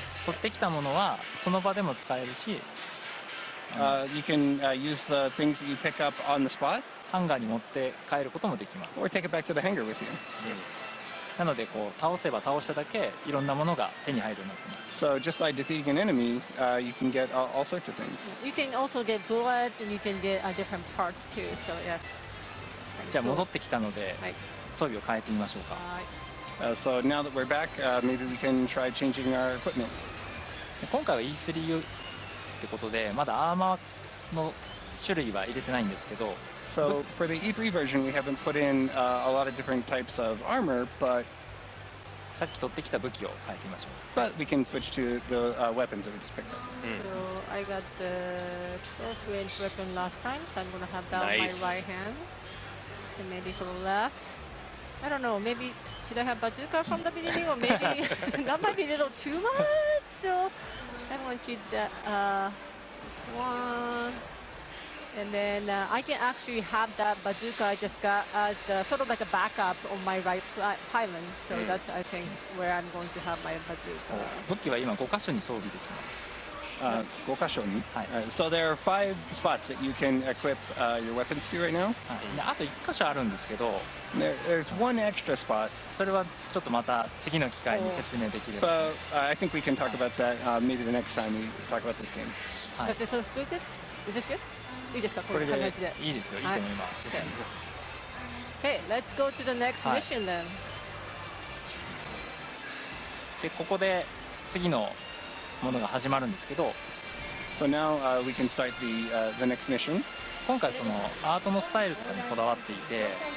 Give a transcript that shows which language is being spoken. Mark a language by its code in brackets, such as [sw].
[ja] 取ってきたものはその場でも使えるし、 [en] You can use the things that you pick up on the spot, [ja] ハンガーに持って帰ることもできます。 [en] or take it back to the hangar with you. [ja] なのでこう倒せば倒しただけいろんなものが手に入るようになってます。 [en] So just by defeating an enemy, you can get all sorts of things. You can also get bullets and you can get different parts too. So yes. [ja] じゃあ戻ってきたのではい。装備を変えてみましょうか。はい。 [en] So now that we're back, maybe we can try changing our equipment. [ja] で今回は E3 ってことでまだアーマーの種類は入れてないんですけど。 [en] So for the E3 version, we haven't put in a lot of different types of armor, but [ja] さっき取ってきた武器を変えてみましょう。 [en] but we can switch to the weapons that we just picked up. So I got the close range weapon last time, so I'm gonna have that on Nice. my right hand, and maybe for the left. I don't know. Maybe should I have bazooka from the beginning, or maybe that might be a little too much. So I want you that this one. And then I can actually have that bazooka I just got as the, sort of like a backup on my right pylon. So that's, I think, where I'm going to have my bazooka. [ja] 武器は今5箇所に装備できます。 5箇所に? はい。 [en] So there are 5 spots that you can equip your weapons to right now. [ja] はい、であと1箇所あるんですけど、 [en] There's one extra spot, [ja] それはちょっとまた次の機会に説明できれば。 [en] but I think we can talk about that maybe the next time we talk about this game. [ja] はい。 [en] Does it look good? Is this good? [ja] いいですかここれでういう形で。いいですよ。いいと思います。 [en] Okay, let's go to the next [ja] はい。 [en] mission then. [ja] でここで次のものが始まるんですけど、 [en] So now we can start the next mission. [ja] 今回そのアートのスタイルとかにこだわっていて、